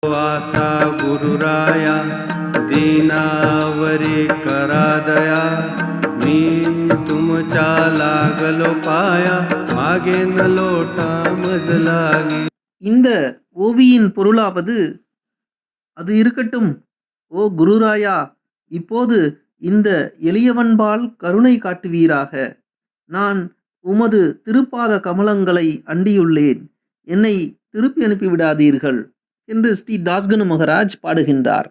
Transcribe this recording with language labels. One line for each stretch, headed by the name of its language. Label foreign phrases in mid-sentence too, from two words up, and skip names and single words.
Marathi: आता गुरुराया दीनावरी करा दया मी तुमच्या लागलो पाया मागे न लोटा मज लागी.
Tamil: இந்த ஓவியின் பொருளாவது, அது இருக்கட்டும் ஓ குருராயா, இப்போது இந்த எளியவன்பால் கருணை காட்டுவீராக. நான் உமது திருப்பாத கமலங்களை அண்டியுள்ளேன், என்னை திருப்பி அனுப்பிவிடாதீர்கள் என்று ஸ்ரீ தாஸ்கனு மகராஜ் பாடுகின்றார்.